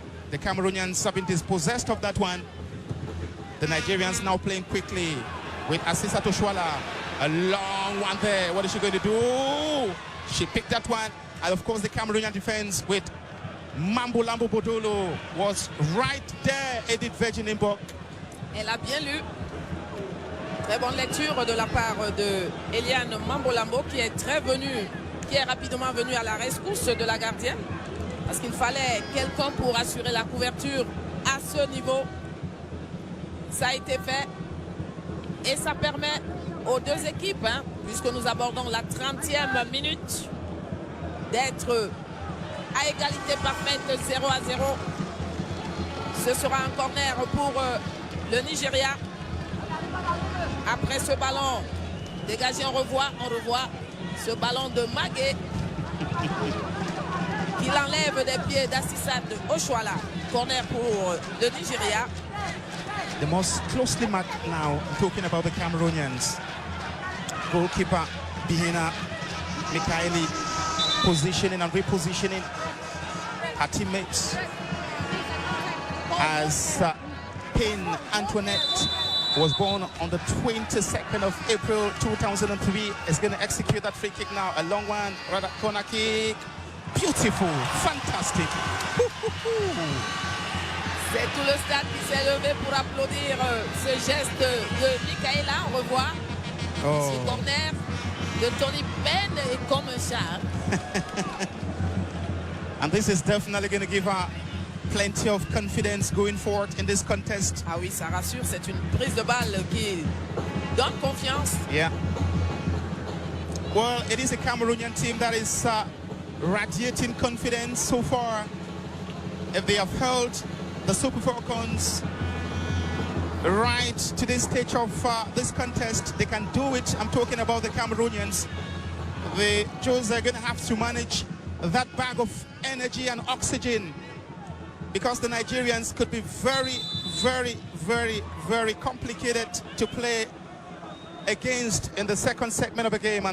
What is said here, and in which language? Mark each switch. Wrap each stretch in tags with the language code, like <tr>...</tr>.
<en>The Cameroonians have been dispossessed of that one. The Nigerians now playing quickly with Assissa Toshwala. A long one there. What is she going to do? She picked that one. And of course the Cameroonian defense with Mambo Lambo Bodolo was right there. Edith Virginie-Mbok.</en> <fr>Elle a bien lu. Très bonne lecture de la part de Eliane Mambo-Lambo qui est rapidement venue à la rescousse de la gardienne. Parce qu'il fallait quelqu'un pour assurer la couverture à ce niveau. Ça a été fait. Et ça permet aux 2 équipes, puisque nous abordons la 30e minute, d'être à égalité parfaite 0-0. Ce sera un corner pour le Nigeria. Après ce ballon dégagé, on revoit ce ballon de Magué qu'il enlève des pieds d'Assissat Oshoala. Corner pour le Nigeria.</fr> <en>The most closely marked now, talking about the Cameroonians. Goalkeeper Bihina Mikaeli positioning and repositioning her teammates as Pin Antoinette was born on the 22nd of April 2003 is going to execute that free kick now. A long one, rather corner kick. Beautiful, fantastic.</en> <fr>C'est tout le stade qui s'est levé pour applaudir ce geste de Michaela. On revoit ce corner de Tony Penn est comme un char.</fr> <en>And this is definitely going to give her plenty of confidence going forward in this contest.</en> <fr>Ah oui, ça rassure, c'est une prise de balle qui donne confiance.</fr> <en>Yeah. Well, it is a Cameroonian team that is radiating confidence so far. If they have held the Super Falcons right to this stage of this contest, they can do it. I'm talking about the Cameroonians. The Joes are going to have to manage that bag of energy and oxygen, because the Nigerians could be very, very, very, very complicated to play against in the second segment of the game.</en>